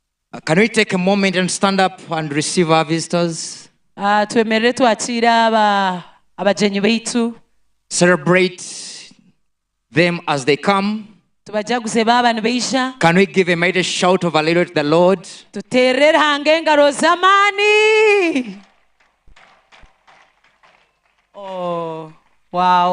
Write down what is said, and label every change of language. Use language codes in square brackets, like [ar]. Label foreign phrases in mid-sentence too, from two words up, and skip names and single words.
[en] Can we take a moment and stand up and receive our visitors? [ttj] Twemerere twakira abagenyi baitu. [en] Celebrate them as they come. [ttj] Tubajaguze baba nibaisha. [en] Can we give a mighty shout of hallelujah to the Lord? [ttj] Tuterere hange engaro zamani. [en] Oh, wow.